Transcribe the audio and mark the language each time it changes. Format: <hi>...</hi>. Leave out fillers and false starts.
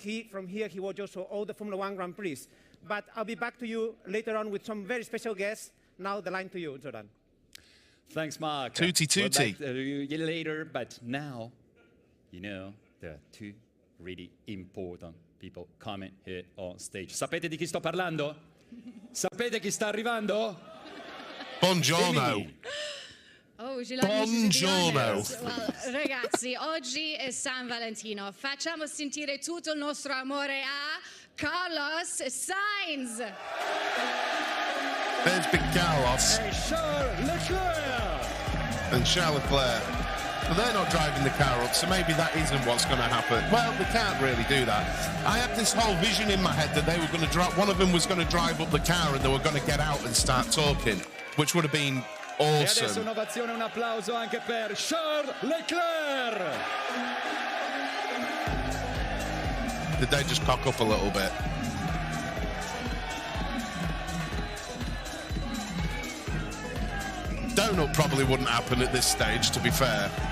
<en>From here, he watched also all the Formula 1 Grand Prix. But I'll be back to you later on with some very special guests. Now the line to you, Jordan. Thanks, Mark.</en> <it>Tutti.</it> <en>We'll back to you later, but now, you know, there are 2 really important people coming here on stage.</en> <it>Sapete di chi sto parlando? Sapete chi sta arrivando? Buongiorno.</it> <en>Oh, would you like me to be honest? Well,</en> <it>ragazzi, oggi è San Valentino. Facciamo sentire tutto il nostro amore a Carlos Sainz.</it> <en>There's big Carlos. And Charles Leclerc. And Charles Leclerc. But they're not driving the car up, so maybe that isn't what's going to happen. Well, they can't really do that. I had this whole vision in my head that they were going to drive. One of them was going to drive up the car and they were going to get out and start talking, which would have been awesome.</en> <it>E adesso un'ovazione, un applauso anche per Charles Leclerc.</it> <en>Did they just cock up a little bit? Donut probably wouldn't happen at this stage, to be fair.</en>